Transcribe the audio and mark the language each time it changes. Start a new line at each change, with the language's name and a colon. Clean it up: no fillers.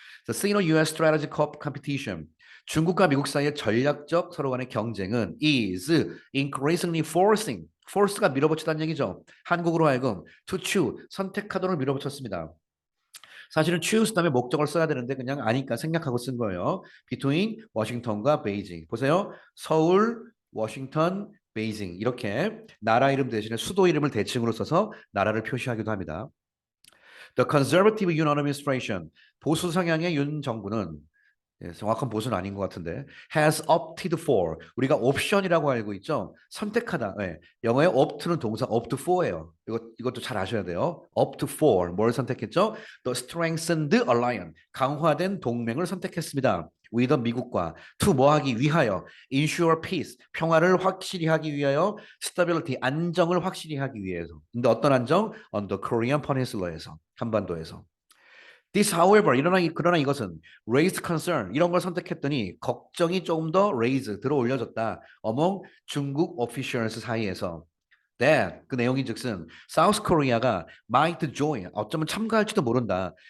English: The Sino-US Strategic Competition.
Korean: 중국과 미국 사이의 전략적 서로 간의 경쟁은
English: is increasingly forcing.
Korean: force가 밀어붙이다는 얘기죠. 한국으로 하여금 to choose, 선택하도록 밀어붙였습니다. 사실은 choose 다음에 목적을 써야 되는데 그냥 아니까 생략하고 쓴 거예요. between 워싱턴과 베이징. 보세요. 서울, 워싱턴, 베이징 이렇게 나라 이름 대신에 수도 이름을 대칭으로 써서 나라를 표시하기도 합니다.
English: The Conservative Yun Administration,
Korean: 보수 성향의 윤 정부는 정확한 보수는 아닌 것 같은데
English: has opted for
Korean: 우리가 옵션이라고 알고 있죠. 선택하다. 영어의 opt는 동사 opt for예요. 이것도 잘 아셔야 돼요.
English: opt for
Korean: 뭘 선택했죠?
English: The strengthened alliance
Korean: 강화된 동맹을 선택했습니다. with 미국과 to 뭐 하기 위하여
English: ensure peace
Korean: 평화를 확실히 하기 위하여 stability 안정을 확실히 하기 위해서. 근데 어떤 안정?
English: On the Korean Peninsula에서 한반도에서. This, however,
Korean: 그러나 이것은
English: raised concern
Korean: 이런 걸 선택했더니 걱정이 조금 더 raise 들어 올려졌다. among 중국 officials 사이에서. that 그 내용인즉슨 South Korea가
English: might join
Korean: 어쩌면 참가할지도 모른다.